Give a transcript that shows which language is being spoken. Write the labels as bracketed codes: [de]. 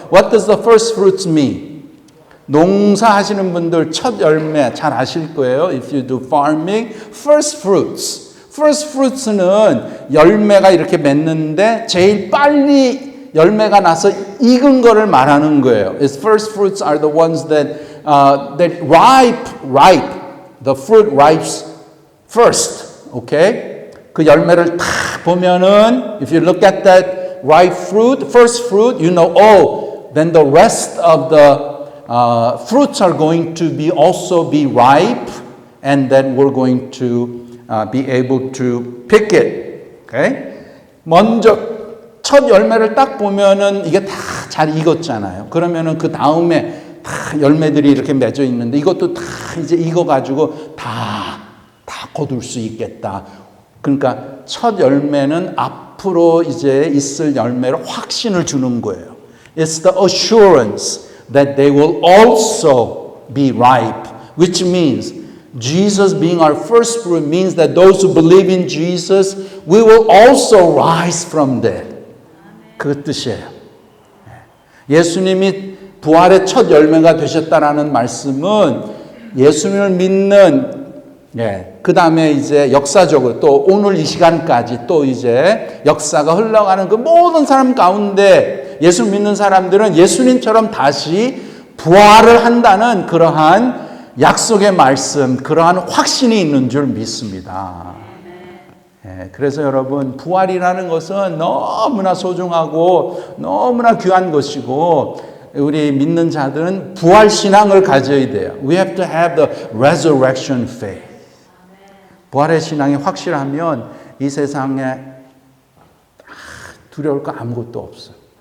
[en] What does the first fruits mean? [ko] 농사하시는 분들 첫 열매 잘 아실 거예요. [en] If you do farming, first fruits. [ko] First fruits는 열매가 이렇게 맺는데 제일 빨리 열매가 나서 익은 거를 말하는 거예요. [en] Its first fruits are the ones that ripe. The fruit ripes first. Okay? [ko] 그 열매를 딱 보면은 [en] if you look at that ripe fruit, first fruit, you know, then the rest of the fruits are going to be also be ripe, and then we're going to be able to pick it. Okay? [ko] 먼저 첫 열매를 딱 보면은 이게 다 잘 익었잖아요. 그러면은 그 다음에 다 열매들이 이렇게 맺어 있는데 이것도 다 이제 익어가지고 다 거둘 수 있겠다. 그러니까 첫 열매는 앞으로 이제 있을 열매로 확신을 주는 거예요. [en] It's the assurance that they will also be ripe, which means Jesus being our first fruit means that those who believe in Jesus, we will also rise from dead. [ko] 그 뜻이에요. 예수님이 부활의 첫 열매가 되셨다라는 말씀은 예수님을 믿는 그 다음에 이제 역사적으로 또 오늘 이 시간까지 또 이제 역사가 흘러가는 그 모든 사람 가운데 예수 믿는 사람들은 예수님처럼 다시 부활을 한다는 그러한 약속의 말씀, 그러한 확신이 있는 줄 믿습니다. 그래서 여러분 부활이라는 것은 너무나 소중하고 너무나 귀한 것이고 우리 믿는 자들은 부활 신앙을 가져야 돼요. [en] We have to have the resurrection faith. [ko] 부활의 신앙이 확실하면 이 세상에 두려울 거 아무것도 없어요.